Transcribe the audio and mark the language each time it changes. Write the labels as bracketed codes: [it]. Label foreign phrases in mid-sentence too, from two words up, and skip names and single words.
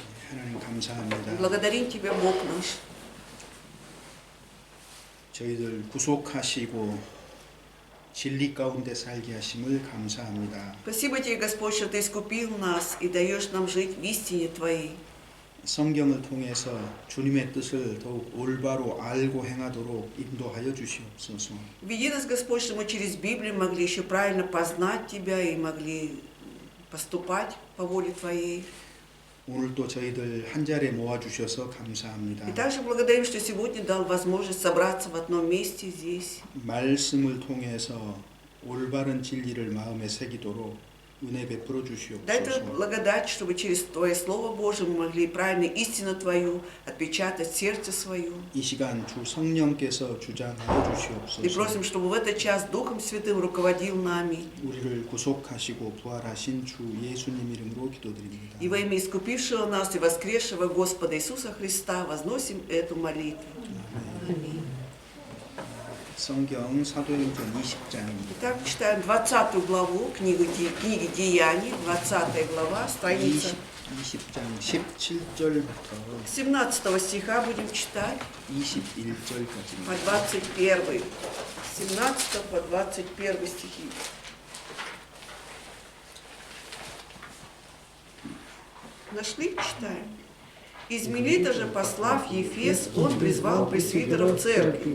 [ko] 하나님 감사합니다. [ru] Благодарим Тебя, Бог наш. [ko] 저희들 구속하시고 진리 가운데 살게 하심을 감사합니다. [ru] Спасибо Тебе, Господь, что Ты искупил нас и даешь нам жить в истине Твоей. [ko] 성경을 통해서 주님의 뜻을 더욱 올바로 알고 행하도록 인도하여 주시옵소서. [ru] Веди нас, Господь, что мы через Библию могли еще правильно познать Тебя и могли поступать по воле Твоей. [ko] 오늘도 저희들 한 자리에 모아 주셔서 [ru] И [ko] 감사합니다. [ru] также благодарим, что сегодня дал возможность собраться в одном месте здесь. [ko] 말씀을 통해서 올바른 진리를 마음에 새기도록 은혜 베풀어 [ru] Дай Ты [ko] 주시옵소서. [ru] благодать, чтобы через Твое Слово Божие мы могли правильно истину Твою отпечатать в сердце свое. [ko] 이 시간 주 성령께서 주장하여 [ru] И [ko] 주시옵소서. [ru] просим, чтобы в этот час Духом Святым руководил нами. [ko] 우리를 구속하시고 부활하신 주 예수님 이름으로 기도드립니다. [ru] И во имя искупившего нас и воскресшего Господа Иисуса Христа возносим эту молитву. Аминь. [ko] 성경 사도행전 20장입니다. [ru] Итак, читаем 20 главу книги Деяний, 20 глава, страница [ko] 20장 17절부터 [ru] 17 стиха будем читать [ko] 21절까지. [ru] по 21. 17 по 21 стихи. Нашли? Читаем. Из Милита же, послав в Ефес, он призвал пресвитеров церкви.